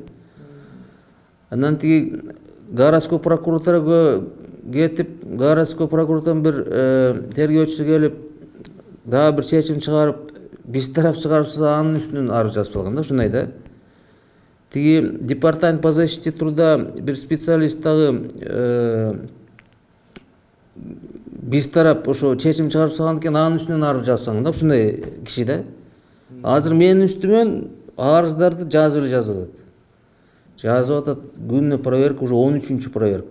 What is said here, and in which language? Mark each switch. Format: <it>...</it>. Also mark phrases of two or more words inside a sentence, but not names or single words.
<ky>Андан тиги</ky> <ru>городской прокуратурага</ru> <ky>кетип, городской прокуратуранын бир тергөөчүсү келип, дагы бир чечим чыгарып, биз тарап чыгарса анын үстүнөн арыз жазып салган да, ушундай да. Тиги</ky> <ru>департамент по защите труда</ru> <ky>бир специалист дагы биз тарап ошо чечим чыгарып салган экен, анын үстүнөн арыз жазып салган да, ушундай киши да. Азыр менин үстүмөн арыздарды жазып атат. Жазып атат, күнүнө проверка, уже 13-чү проверка.</ky>